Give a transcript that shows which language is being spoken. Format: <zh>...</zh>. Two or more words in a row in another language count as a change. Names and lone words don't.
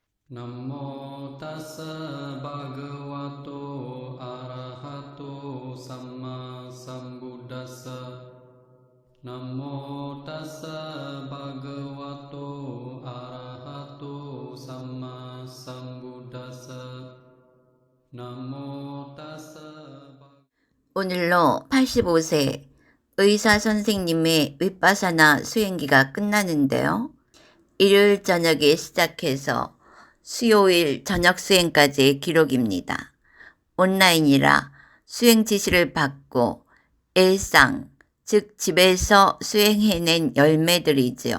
<pi>Namo tassa bhagavato arahato samma sambuddhassa. Namo tassa bhagavato arahato samma sambuddhassa. Namo tassa.</pi> <ko>오늘로 85세 의사 선생님의 윗바사나 수행기가 끝나는데요. 일요일 저녁에 시작해서 수요일 저녁 수행까지의 기록입니다. 온라인이라 수행 지시를 받고 일상, 즉 집에서 수행해낸 열매들이지요.</ko>